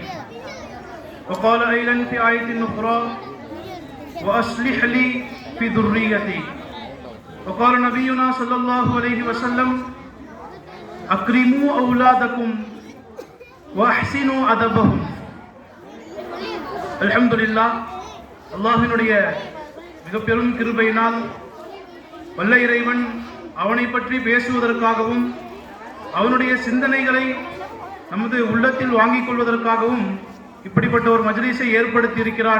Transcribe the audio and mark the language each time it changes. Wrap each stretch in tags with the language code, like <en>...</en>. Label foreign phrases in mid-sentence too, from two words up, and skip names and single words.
<ar>وقال أيضا في آية أخرى وأصلح لي في ذريتي. وقال نبينا صلى الله عليه وسلم أكرموا أولادكم وأحسنوا أدبهم.</ar> <ta>அல்ஹம்துலில்லாஹ், அல்லாஹ்வினுடைய மிக பெரும் கிருபையினால் வல்ல இறைவன் அவனை பற்றி பேசுவதற்காகவும் அவனுடைய சிந்தனைகளை நமது உள்ளத்தில் வாங்கிக் கொள்வதற்காகவும் இப்படிப்பட்ட ஒரு மஜ்லிஸை ஏற்படுத்தி இருக்கிறான்.</ta>